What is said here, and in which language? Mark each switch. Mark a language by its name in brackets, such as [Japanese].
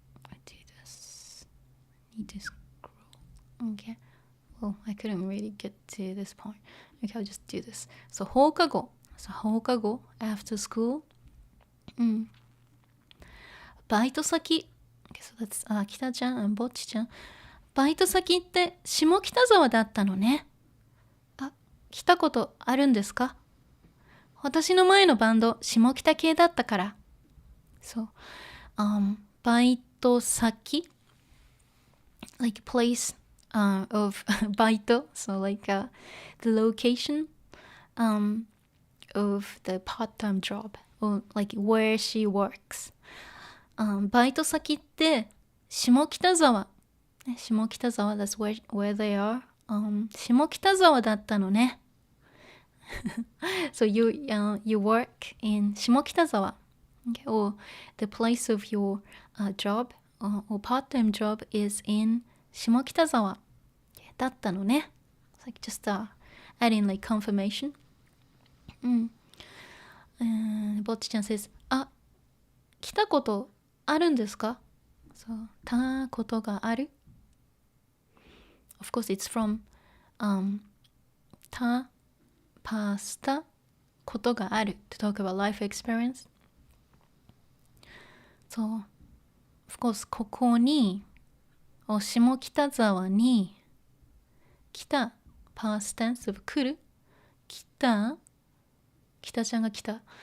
[English] I do this. I need to scroll. Okay. Well, I couldn't really get to this point. Okay, I'll just do this. So 放課後. So 放課後 after school. [Japanese] バイト先。 [English] Okay, so that's Kitaちゃん and Bocchi ちゃん。 [Japanese] バイト先って下北沢だったのね。あ、来たことあるんですか？私の前のバンド下北系だったから。そう。 [English] バイト先 like place of バイト so like the location of the part-time job or like where she works、バイト先って下北沢、下北沢 that's where they are、 [Japanese] 下北沢だったのね。 [English] So you work in 下北沢、okay? Or the place of your job or part-time job is in [Japanese] 下北沢だったのね。 [English] It's like just adding like confirmation. [Japanese] ぼっちちゃん [English] says [Japanese] あ、来たことあるんですか？そう、たことがある。 [English] Of course it's from たパスタことがある to talk about life experience. So, of course [Japanese] ここに下北沢に来た [English] past tense of 来る来た北ちゃんが来た